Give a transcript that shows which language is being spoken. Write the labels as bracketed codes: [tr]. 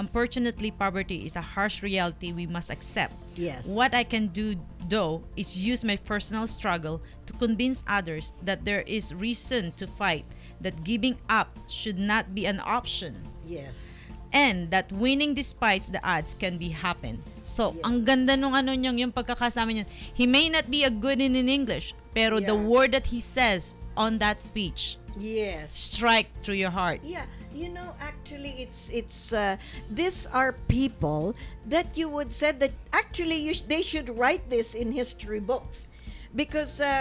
[en] Unfortunately, poverty is a harsh reality we must accept. Yes. What I can do, though, is use my personal struggle to convince others that there is reason to fight, that giving up should not be an option, Yes. and that winning despite the odds can be happen. [tl] So, ang ganda nung yung pagkakasama niya. [en] He may not be a good in English, pero the word that he says on that speech Yes. strike through your heart. Yeah, actually, it's these are people that you would say that actually they should write this in history books, because